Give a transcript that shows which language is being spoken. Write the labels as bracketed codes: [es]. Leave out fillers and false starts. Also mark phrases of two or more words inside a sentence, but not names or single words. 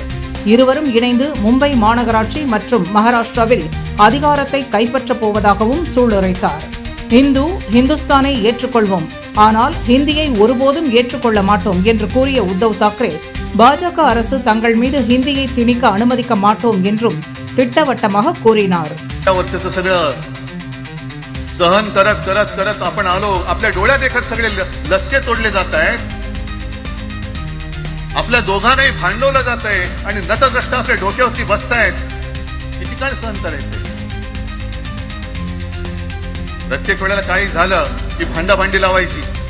[ta] இருவரும் இணைந்து மும்பை மாநகராட்சி மற்றும் மகாராஷ்டிராவில் அதிகாரத்தை கைப்பற்றப் போவதாகவும் சூளுரைத்தார். இந்துஸ்தானை ஏற்றுக்கொள்வோம், ஆனால் ஹிந்தியை ஒருபோதும் ஏற்றுக்கொள்ள மாட்டோம் என்று கூறிய உத்தவ் தாக்கரே பாஜக அரசு தங்கள் மீது ஹிந்தியை திணிக்க அனுமதிக்க மாட்டோம் என்றும் திட்டவட்டமாக கூறினார். [mr] सहन करत करत करत आपण आलो, आपल्या डोळ्यात देखत सगळे लसके तोडले जात आहेत, आपल्या दोघांनाही भांडवलं जात आहे आणि नतद्रष्टा आपल्या डोक्यावरती बसतायत. किती काळ सहन करायचंय? प्रत्येक वेळेला काही झालं की भांडाभांडी लावायची.